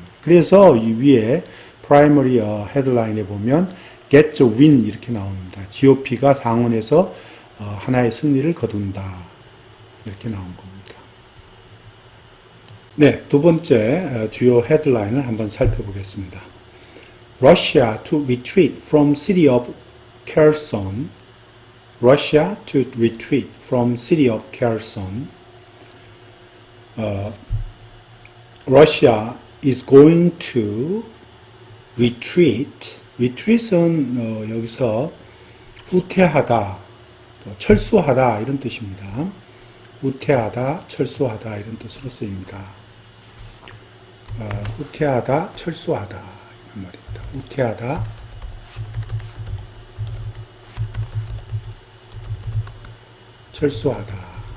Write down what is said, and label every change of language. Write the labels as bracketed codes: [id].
[ko] 그래서 이 위에 프라이머리 헤드라인에 보면 [en] gets a win [ko] 이렇게 나옵니다. GOP가 상원에서 하나의 승리를 거둔다. 이렇게 나온 겁니다. 네, 두 번째 주요 헤드라인을 한번 살펴보겠습니다. [en] Russia to retreat from city of Kherson. Russia to retreat from city of Kherson. Russia is going to retreat. [ko] retreat은 여기서 후퇴하다, 철수하다 이런 뜻입니다. 후퇴하다, 철수하다 이런 뜻으로 쓰입니다. 후퇴하다, 철수하다 이런 말입니다. 후퇴하다, 철수하다.